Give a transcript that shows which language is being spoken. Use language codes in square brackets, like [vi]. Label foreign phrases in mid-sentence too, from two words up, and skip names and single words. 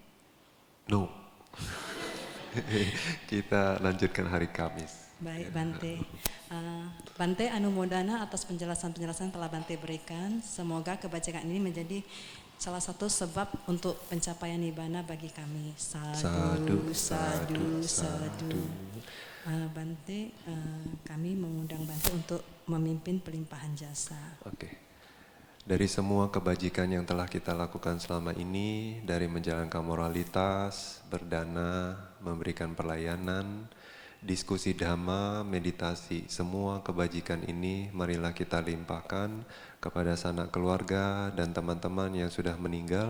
[id] No. Kita lanjutkan hari Kamis. Baik Bante. Bante Anumodana atas penjelasan-penjelasan telah Bante berikan. Semoga kebajikan ini menjadi salah satu sebab untuk pencapaian nibbana bagi kami. [pi] Sadu, sadu, sadu. [id] Bante, kami mengundang Bante untuk memimpin pelimpahan jasa. Oke. Dari semua kebajikan yang telah kita lakukan selama ini, dari menjalankan moralitas, berdana, memberikan pelayanan, diskusi dhamma, meditasi, semua kebajikan ini marilah kita limpahkan kepada sanak keluarga dan teman-teman yang sudah meninggal.